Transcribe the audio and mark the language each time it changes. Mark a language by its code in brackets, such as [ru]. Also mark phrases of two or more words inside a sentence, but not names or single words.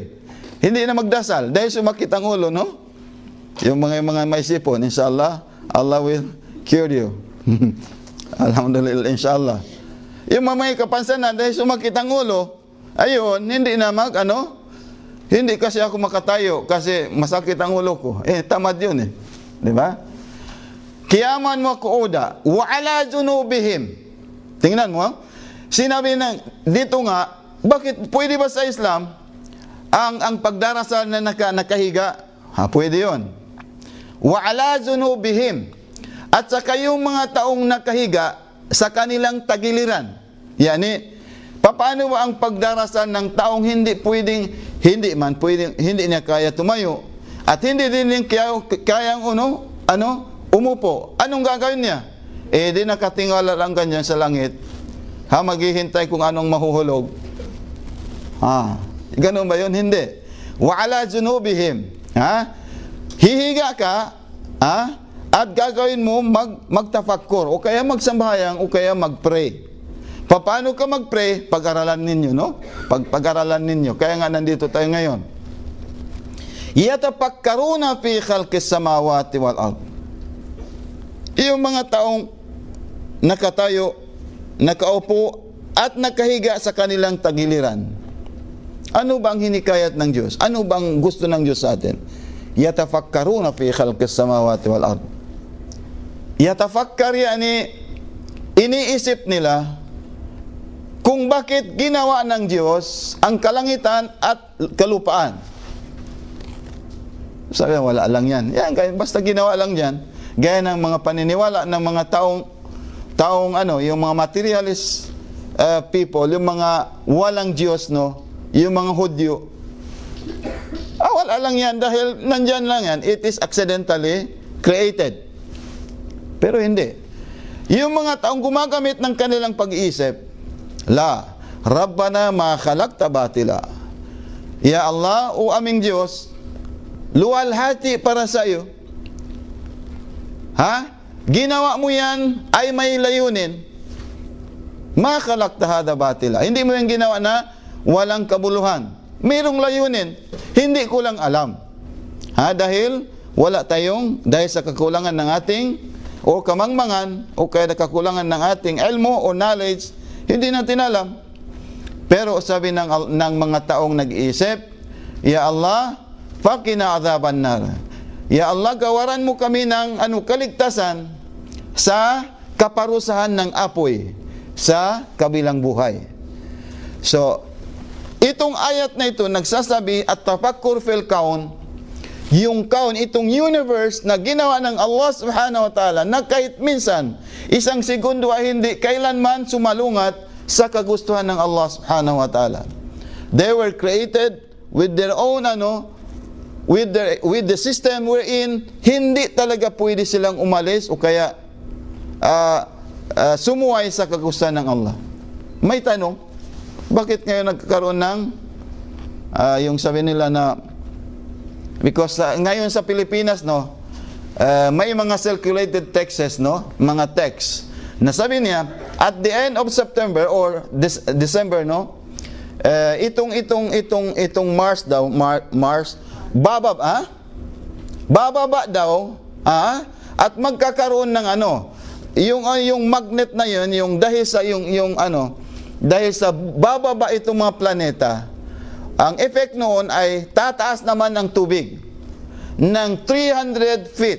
[tl] Hindi na magdasal dahil sumakit ang ulo, no? Yung mga may sipon, [en] inshallah, Allah will cure you. [ar] الحمد لله، إن شاء الله. [tl] Yung mga may kapansanan dahil sumakit ang ulo, ayun, hindi na hindi kasi ako makatayo kasi masakit ang ulo ko. Tamad yun eh. Di ba? [ar] قياما وقعودا وعلى جنوبهم. [tl] Tingnan mo, sinabi dito nga, bakit pwede ba sa Islam ang pagdarasal na nakahiga? Pwede yun. [ar] وعلى جنوبهم. [tl] At saka yung mga taong nakahiga sa kanilang tagiliran. Yani, paano ba ang pagdarasal ng taong hindi niya kaya tumayo at hindi din kayang umupo? Anong gagawin niya? Di nakatingala lang ganyan sa langit. Maghihintay kung anong mahuhulog. Ganun ba yun? Hindi. [ar] وعلى جنوبهم. [tl] Hihiga ka, at gagawin mo magtafakkur o kaya magsambayang o kaya magpray. Paano ka magpray? Pag-aralan ninyo, no? Pag-aralan ninyo. Kaya nga nandito tayo ngayon. [ar] يتفكرون في خلق السماوات والأرض. [tl] Yung mga taong nakatayo, nakaupo, at nakahiga sa kanilang tagiliran. Ano bang hinikayat ng Diyos? Ano bang gusto ng Diyos sa atin? [ar] يتفكرون في خلق السماوات والأرض. [tl] Yatafakkar yani iniisip nila kung bakit ginawa ng Diyos ang kalangitan at kalupaan. Sabi, wala lang yan. Basta ginawa lang yan. Gaya ng mga paniniwala ng mga taong yung mga [en] materialist people, [tl] yung mga walang Diyos, no? Yung mga Hudyo. Wala lang yan dahil nandyan lang yan. [en] It is accidentally created. [tl] Pero hindi. Yung mga taong gumagamit ng kanilang pag-iisip, [ar] لا، ربنا ما خلقت باطلا. يا الله, [tl] o aming Diyos, luwalhati para sa iyo. Ginawa mo yan ay may layunin. [ar] ما خلقت هذا باطلا. [tl] Hindi mo yan ginawa na walang kabuluhan. Mayroong layunin. Hindi ko lang alam. Dahil dahil sa kakulangan ng ating o kamangmangan o kaya kakulangan ng ating ilmo o knowledge, hindi natin alam. Pero sabi ng mga taong nag-iisip, [ar] يا الله، فقنا عذاب النار. يا الله, [tl] gawaran mo kami ng kaligtasan sa kaparusahan ng apoy sa kabilang buhay. So, itong ayat na ito nagsasabi at [ar] تفكر في الكون, [tl] yung kaun, itong universe na ginawa ng Allah [ar] سبحانه وتعالى [tl] na kahit minsan, isang segundo ay hindi kailanman sumalungat sa kagustuhan ng Allah [ar] سبحانه وتعالى. [en] They were created with their own with the system we're in, [tl] hindi talaga pwede silang umalis o kaya sumuway sa kagustuhan ng Allah. May tanong, bakit ngayon nagkakaroon ng yung sabi nila na because ngayon sa Pilipinas, no, may mga [en] circulated texts, [tl] no, mga texts na sabi niya [en] at the end of September or December, [tl] no, itong Mars daw, Mars bababa daw, at magkakaroon ng yung magnet na yun, yung dahil sa dahil sa bababa itong mga planeta, ang effect noon ay tataas naman ng tubig ng 300 feet.